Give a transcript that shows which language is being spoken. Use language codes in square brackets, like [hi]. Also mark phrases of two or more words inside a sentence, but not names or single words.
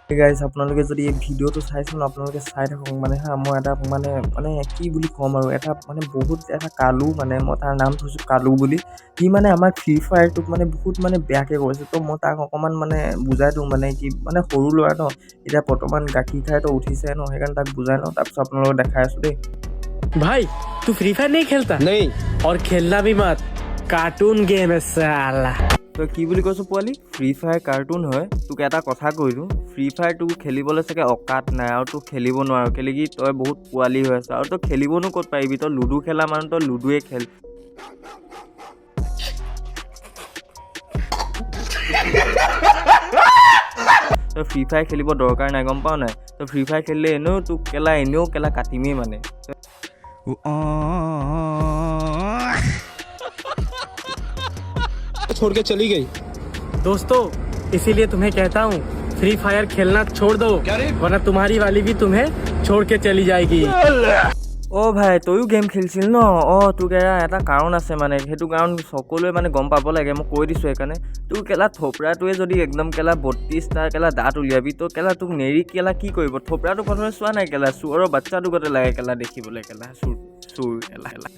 [as] গাইজ আপোনালোকে যদি এই ভিডিঅ'টো চাইছে ন আপোনালোকে চাই থাকক মানে হা মই এটা মানে কি বুলি ক'ম আৰু এটা মানে বহুত এটা কালু মানে মই তাৰ নাম থৈছোঁ কালু বুলি সি মানে আমাৰ ফ্ৰী ফায়াৰটোক মানে বহুত মানে বেয়াকৈ কৰিছে ত' মই তাক অকণমান মানে বুজাই দিওঁ মানে কি মানে সৰু ল'ৰা ন এতিয়া বৰ্তমান গাখীৰ খাইতো উঠিছে ন সেইকাৰণে তাক বুজাই লওঁ তাৰপিছত আপোনালোকক দেখাই আছোঁ দেই [hi] भाई तू फ्री फायर नहीं खेलता नहीं और खेलना भी मत कार्टून गेम है साला [as] তই কি বুলি কৈছোঁ পোৱালি ফ্ৰী ফায়াৰ কাৰ্টুন হয় তোক এটা কথা কৈ দিওঁ ফ্ৰী ফায়াৰ তোক খেলিবলৈ চাগে অকাত নাই আৰু তোক খেলিব নোৱাৰ কেলৈ কি তই বহুত পোৱালি হৈ আছ আৰু তই খেলিবনো ক'ত পাৰিবি তই লুডু খেলা মানুহ তই লুডুৱে খেল তই ফ্ৰী ফায়াৰ খেলিব দৰকাৰ নাই গম পাৱ নাই তই ফ্ৰী ফায়াৰ খেলিলে এনেও কেলা কাটিমেই মানে [hi] छोड़ के चली गई। दोस्तों इसीलिए तुम्हें कहता हूँ फ्री फायर खेलना छोड़ दो वरना तुम्हारी वाली भी तुम्हें छोड़ के चली जाएगी [as] অ' ভাই তয়ো গেম খেলিছিল ন অঁ তোক এটা কাৰণ আছে মানে সেইটো কাৰণ সকলোৱে মানে গম পাব লাগে মই কৈ দিছোঁ সেইকাৰণে তোৰ কেলা থপৰাটোৱে যদি একদম কেলা 32টা কেলা দাঁত উলিয়াবি তো কেলা তোক নেৰি কেলা কি কৰিব থপৰাটো প্ৰথমে চোৱা নাই কেলা চোৰৰ বাচ্চাটো গতে লাগে কেলা দেখিবলৈ কেলা চোৰ কেলা